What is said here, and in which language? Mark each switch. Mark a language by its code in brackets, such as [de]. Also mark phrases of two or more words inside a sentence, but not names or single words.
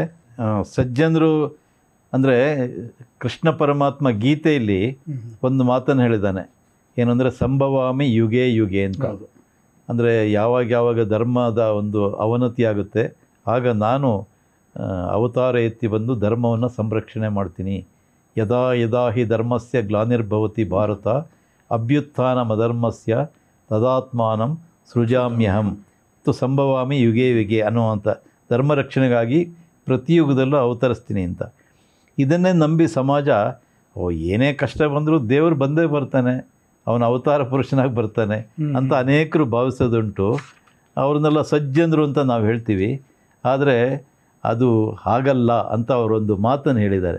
[kn] ಸಜ್ಜನರು ಅಂದರೆ ಕೃಷ್ಣ ಪರಮಾತ್ಮ ಗೀತೆಯಲ್ಲಿ ಒಂದು ಮಾತನ್ನು ಹೇಳಿದ್ದಾನೆ, ಏನು ಅಂದರೆ [sa] ಸಂಭವಾಮಿ ಯುಗೆ ಯುಗೆ [kn] ಅಂತ. ಅಂದರೆ ಯಾವಾಗ ಧರ್ಮದ ಒಂದು ಅವನತಿ ಆಗುತ್ತೆ ಆಗ ನಾನು ಅವತಾರ ಎತ್ತಿ ಬಂದು ಧರ್ಮವನ್ನು ಸಂರಕ್ಷಣೆ ಮಾಡ್ತೀನಿ. [sa] ಯದಾ ಯದಾ ಹಿ ಧರ್ಮಸ್ಯ ಗ್ಲಾನಿರ್ಭವತಿ ಭಾರತ ಅಭ್ಯುತ್ಥಾನಮಧರ್ಮಸ್ಯ ತದಾತ್ಮಾನಂ ಸೃಜಾಮ್ಯಹಂ ಸಂಭವಾಮಿ ಯುಗೇ ಯುಗೆ [kn] ಅನ್ನುವಂಥ ಧರ್ಮ ರಕ್ಷಣೆಗಾಗಿ ಪ್ರತಿಯುಗದಲ್ಲೂ ಅವತರಿಸ್ತೀನಿ ಅಂತ. ಇದನ್ನೇ ನಂಬಿ ಸಮಾಜ ಏನೇ ಕಷ್ಟ ಬಂದರೂ ದೇವರು ಬಂದೇ ಬರ್ತಾನೆ, ಅವನ ಅವತಾರ ಪುರುಷನಾಗಿ ಬರ್ತಾನೆ ಅಂತ ಅನೇಕರು ಭಾವಿಸೋದುಂಟು. ಅವ್ರನ್ನೆಲ್ಲ ಸಜ್ಜನರು ಅಂತ ನಾವು ಹೇಳ್ತೀವಿ, ಆದರೆ ಅದು ಹಾಗಲ್ಲ ಅಂತ ಅವರೊಂದು ಮಾತನ್ನು ಹೇಳಿದ್ದಾರೆ.